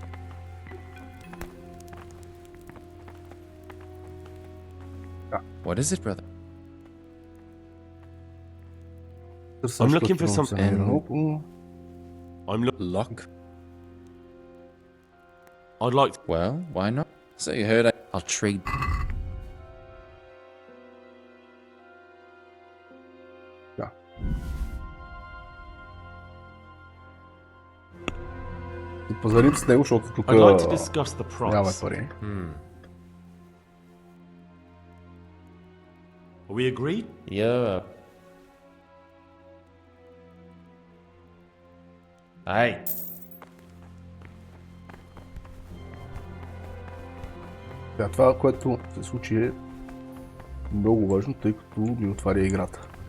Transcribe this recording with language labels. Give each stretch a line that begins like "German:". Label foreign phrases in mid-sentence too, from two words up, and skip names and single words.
English: What is it, brother? I'm looking for something. Lock? I'd like to... Well, why not? So you heard I'll trade...
Bulgarian: Да. Ще позарим с него, защото тук
English: I'd like to discuss the
Bulgarian: няма
English: price.
Bulgarian: пари.
English: Are we agreed? Yeah. Hey.
Bulgarian: Да, това, което се случи е много важно, тъй като ми отваря играта.